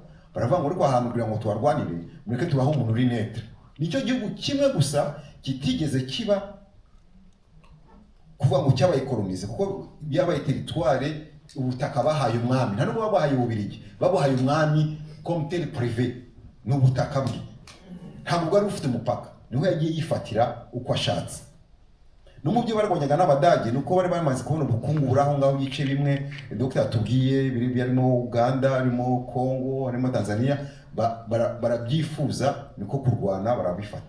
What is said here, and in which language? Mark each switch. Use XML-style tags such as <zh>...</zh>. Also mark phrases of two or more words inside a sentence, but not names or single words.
<rw>Baravuga ngo ariko ahantu kugira ngo tuharwanire, mureke tubaho umuntu uri netre. Nicyo gihugu kimwe gusa kitigeze kiba kuvuga ngo cyabaye kolonize, kuko byabaye territoire, ubutaka bahaye umwami. Nta nubwo babahaye Ububiligi, babahaye umwami</rw> <fr>comme tel privé,</fr> <rw>n'ubutaka bwe. Ntabwo bwari bufite umupaka, niho yagiye yifatira uko ashatse. No mu byo barwanyaga n'Abadage nuko bari bamaze kubona ubukungu buraho ngaho bice bimwe. Dr. tubwiye biri harimo Uganda, harimo Kongo, harimo Tanzania, barabyifuza niko kurwana barabifata.</rw>